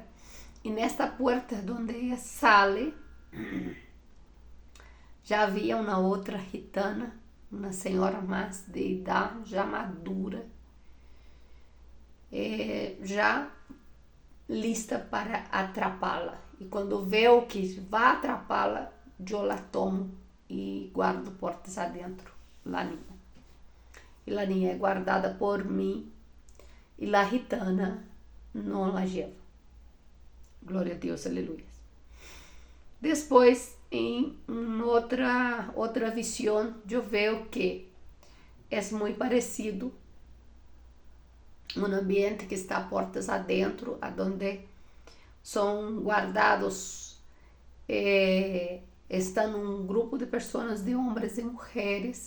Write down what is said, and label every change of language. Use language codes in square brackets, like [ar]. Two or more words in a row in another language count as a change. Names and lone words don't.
[pt] E nesta porta onde ela sale, já havia uma outra gitana, uma senhora mais de idade, já madura. já lista para atrapá-la. E quando veo que vai atrapá-la, eu la tomo e guardo portas adentro, [es] la niña. [pt] E [es] la niña [pt] é guardada por mim e [es] la gitana [pt] não [es] la lleva. [pt] Glória a Deus, aleluia. Depois, em outra visão, eu vejo que é muito parecido um ambiente que está portas adentro, onde são guardados, está um grupo de pessoas, de homens e mulheres.